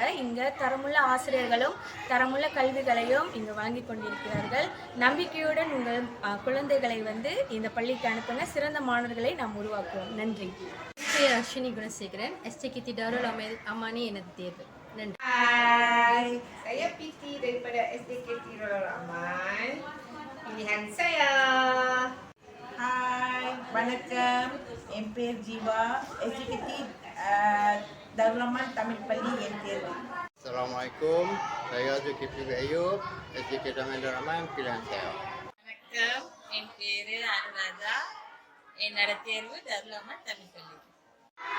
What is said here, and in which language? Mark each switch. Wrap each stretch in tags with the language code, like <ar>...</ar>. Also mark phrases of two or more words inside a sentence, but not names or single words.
<ta>இங்கே தரமுள்ள ஆசிரியர்களும் தரமுள்ள கல்விகளையும் இங்கு வழங்கி கொண்டிருக்கிறார்கள். நம்பிக்கையுடன் உங்கள் குழந்தைகளை இந்த பள்ளிக்கு அனுப்புங்க. சிறந்த மாணவர்களை நாம் உருவாக்குவோம். நன்றி. பேர் அஸ்வினி குணசேகரன். எஸ்டிகேடி தருல் அமானே எனது தேர்வு. நன்றி.</ta> <ms>Hai, saya Piti daripada SDKT Darul Aman. Pilihan saya. Hai,</ms> <ta>வணக்கம். என் பேர் ஜீவா. SDKT Darul Aman தமிழ் பள்ளி என் தேர்வு.</ta> <ms>Assalamualaikum. Saya Zulkifli Ayub, SDKT Darul Aman pilihan saya.</ms> <ta>வணக்கம். என் பேரு அனுராதா. என்னோட தேர்வு தருல் அமான் தமிழ் பள்ளி.</ta>